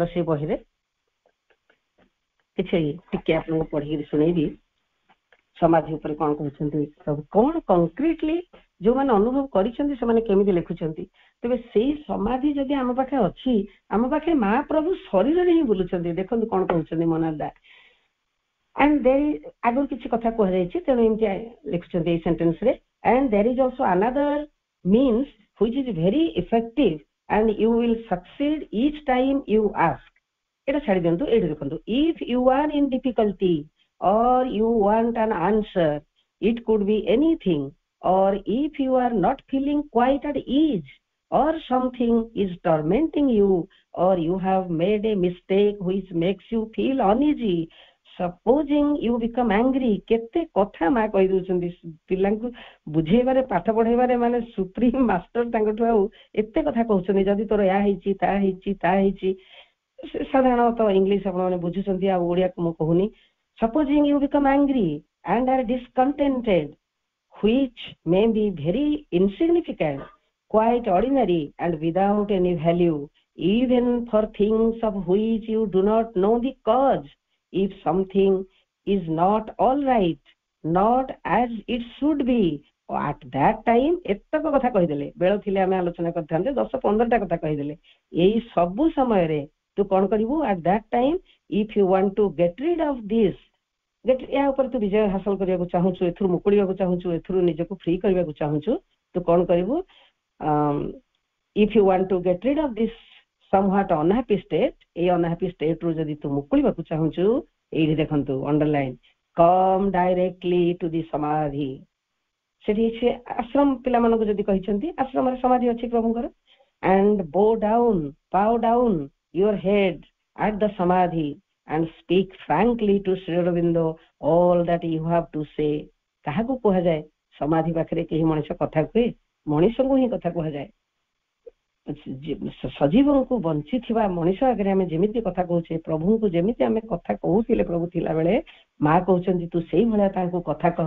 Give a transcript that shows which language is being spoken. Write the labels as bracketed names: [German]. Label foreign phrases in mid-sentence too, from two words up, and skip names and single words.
[Odia] ସେଇ ବହିରେ କିଛି ଟିକେ ଆପଣଙ୍କୁ ପଢିକି ଶୁଣେଇବି, ସମାଧି ଉପରେ କଣ କହୁଛନ୍ତି, ସବୁ କଣ କଂକ୍ରିଟଲି ଯୋଉମାନେ ଅନୁଭବ କରିଛନ୍ତି ସେମାନେ କେମିତି ଲେଖୁଛନ୍ତି। ତେବେ ସେଇ ସମାଧି ଯଦି ଆମ ପାଖେ ଅଛି, ଆମ ପାଖେ ମହାପ୍ରଭୁ ଶରୀରରେ ହିଁ ବୁଲୁଛନ୍ତି। ଦେଖନ୍ତୁ କଣ କହୁଛନ୍ତି ମୋନାଦ ଦା। [English] and there is [Odia] ଆଗରୁ କିଛି କଥା କୁହାଯାଇଛି, ତେଣୁ ଏମିତି ଲେଖୁଛନ୍ତି ଏଇ ସେଣ୍ଟେନ୍ସରେ, [English] and there is also another means which is very effective and you will succeed each time you ask. [Odia] এটা ଛାଡ଼ି ଦିଅନ୍ତୁ, ଏଇଠି ଦେଖନ୍ତୁ, [English] if you are in difficulty or you want an answer, it could be anything, or if you are not feeling quite at ease, or something is tormenting you, or you have made a mistake which makes you feel uneasy, supposing you become angry, [Odia] କେତେ କଥା ମା କହି ଦଉଛନ୍ତି ପିଲାଙ୍କୁ ବୁଝେଇବାରେ, ପାଠ ପଢେଇବାରେ, ମାନେ [English] supreme master [Odia] ତାଙ୍କଠୁ ଆଉ ଏତେ କଥା କହୁଛନ୍ତି। ଯଦି ତୋର ଏହା ହେଇଛି, ତା ହେଇଛି, ତା ହେଇଛି, ସାଧାରଣତଃ ଇଂଲିଶ ଆପଣମାନେ ବୁଝୁଛନ୍ତି, ଆଉ ଓଡିଆକୁ ମୁଁ କହୁନି। [English] supposing you become angry and are discontented, which may be very insignificant, quite ordinary, and without any value, even for things of which you do not know the cause. If something is not all right, not as it should be, at that time, [Odia] ଏତକ କଥା କହିଦେଲେ। ବେଳ ଥିଲେ ଆମେ ଆଲୋଚନା କରିଥାନ୍ତେ, 10-15ଟା କଥା କହିଦେଲେ। ଏଇ ସବୁ ସମୟରେ ତୁ କଣ କରିବୁ? [English] at that time, if you want to get rid of this, [Odia] ଏହା ଉପରେ ତୁ ବିଜୟ ହାସଲ କରିବାକୁ ଚାହୁଁଛୁ, ଏଥିରୁ ମୁକୁଳିବାକୁ ଚାହୁଁଛୁ, ଏଥିରୁ ନିଜକୁ ଫ୍ରି କରିବାକୁ ଚାହୁଁଛୁ, ତୁ କଣ କରିବୁ? [English] if you want to get rid of this somewhat unhappy state, এই unhappy state [Odia] ରୁ ଯଦି ତୁ ମୁକୁଳିବାକୁ ଚାହୁଁଛୁ, ଏଇଠି ଦେଖନ୍ତୁ ଅଣ୍ଡରଲାଇନ୍, [English] come directly to the samadhi। [Odia] ସେଠି ସେ ଆଶ୍ରମ ପିଲାମାନଙ୍କୁ ଯଦି କହିଛନ୍ତି, ଆଶ୍ରମରେ ସମାଧି ଅଛି ପ୍ରଭୁଙ୍କର, [English] and bow down your head at the samadhi and speak frankly to Sri Aurobindo all that you have to say। [Odia] କାହାକୁ କୁହାଯାଏ? ସମାଧି ପାଖରେ କେହି ମଣିଷ କଥା କୁହେ? ମଣିଷଙ୍କୁ ହିଁ କଥା କୁହାଯାଏ। ସଜୀବଙ୍କୁ, ବଞ୍ଚିଥିବା ମଣିଷ ଆଗରେ ଆମେ ଯେମିତି କଥା କହୁଛେ, ପ୍ରଭୁଙ୍କୁ ଯେମିତି ଆମେ କଥା କହୁଥିଲେ ପ୍ରଭୁ ଥିଲାବେଳେ, ମା କହୁଛନ୍ତି ତୁ ସେଇଭଳିଆ ତାଙ୍କୁ କଥା କହ।